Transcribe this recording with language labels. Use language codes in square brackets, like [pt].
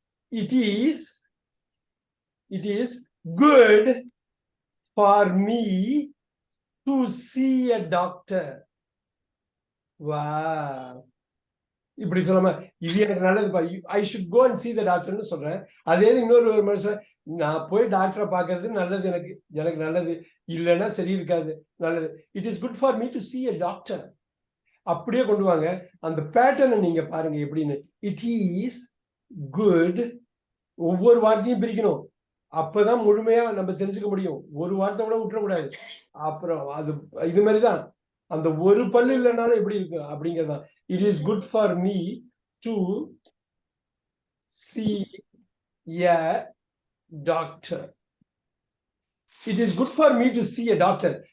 [en] It is good for me to see a doctor. Wow. [ta] இப்படி சொல்லாம இது எனக்கு நல்லதுப்பா. [en] I should go and see the doctor ன்னு சொல்றேன். [ta] அதே இன்னொரு மனுஷன் நான் போய் டாக்டரை பார்க்கறது நல்லது. எனக்கு நல்லது. இல்லைன்னா சரி இருக்காது. நல்லது. [en] It is good for me to see a doctor. [ta] அப்படியே கொண்டு வாங்க. அந்த பேட்டர்னை நீங்க பாருங்க எப்படின்னு. [en] It is good. [ta] ஒவ்வொரு வார்த்தையும் பிரிக்கணும். அப்பதான் முழுமையா நம்ம தெரிஞ்சுக்க முடியும். ஒரு வார்த்தை கூட விட்டுறக்கூடாது. அப்புறம் அது இது மாதிரிதான். அந்த ஒரு பல்லு இல்லைனாலும் எப்படி இருக்கு அப்படிங்கறதான். [en] It is good for me to see a doctor. It is good for me to see a doctor.